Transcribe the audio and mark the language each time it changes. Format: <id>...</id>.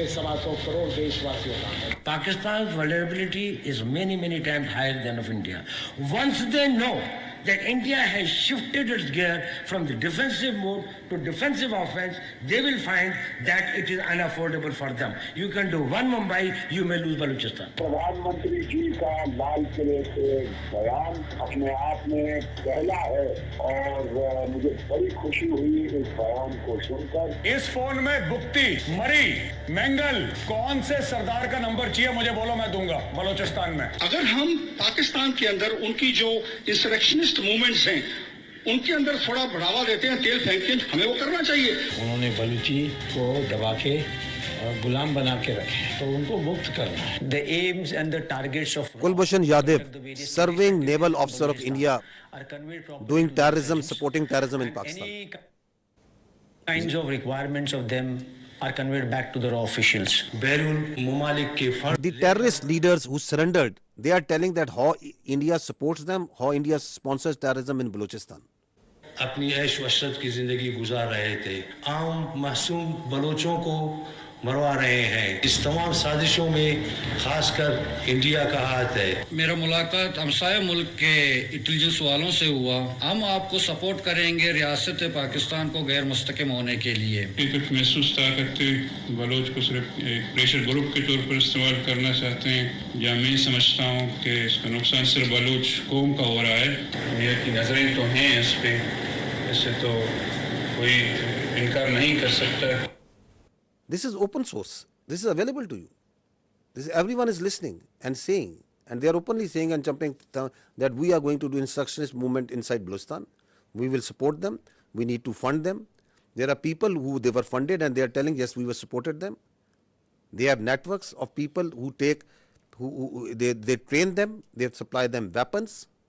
<en>Pakistan's vulnerability is many times higher than of India. Once they know that India has shifted its gear from the defensive mode to defensive offense, they will find that it is unaffordable for them. You can do one Mumbai, you may lose Balochistan.</en> <hi>प्रधानमंत्री जी का लाल किले से बयान अपने आप में पहला है और मुझे बड़ी खुशी हुई इस बयान को सुनकर। इस फोन में गुप्ती, मरी, मंगल, कौन से सरदार का नंबर चाहिए मुझे बोलो, मैं दूंगा बलोचिस्तान में। अगर हम पाकिस्तान के अंदर उनकी जो इंसरेक्शनिस्ट मूवमेंट्स हैं उनके अंदर थोड़ा बढ़ावा देते हैं, तेल फेंकते हैं, हमें वो करना चाहिए। उन्होंने बलूची को दबा के गुलाम बना के रखे, तो उनको मुक्त करना है।</hi> <en>The aims and the targets of Kulbhushan Yadav, serving naval officer of India, doing terrorism, supporting terrorism in Pakistan. Any kinds of requirements of them are conveyed back to the raw officials. The terrorist leaders who surrendered, they are telling that how India supports them, how India sponsors terrorism in Balochistan.</en> <hi>अपनी ऐश वशरत की जिंदगी गुजार रहे थे, आम मासूम बलोचों को मरवा रहे हैं। इस तमाम साजिशों में खासकर इंडिया का हाथ है। मेरा मुलाकात हमसाया मुल्क के इंटेलिजेंस वालों से हुआ। हम आपको सपोर्ट करेंगे रियासत पाकिस्तान को गैर मुस्तकिम होने के लिए। कुछ महसूस करते बलोच को सिर्फ एक प्रेशर ग्रुप के तौर पर इस्तेमाल करना चाहते हैं, या मैं समझता हूँ कि इसका नुकसान सिर्फ बलोच कौम का हो रहा है। ये की नजरें तो हैं इस पे, इससे तो कोई इनकार नहीं कर सकता।</hi> <en>This is open source. This is available to you. This is, everyone is listening and saying, and they are openly saying and jumping that we are going to do instructionist movement inside Balochistan. We will support them. We need to fund them. There are people who they were funded and they are telling, yes, we were supported them. They have networks of people who take, they train them, they supply them weapons.</en>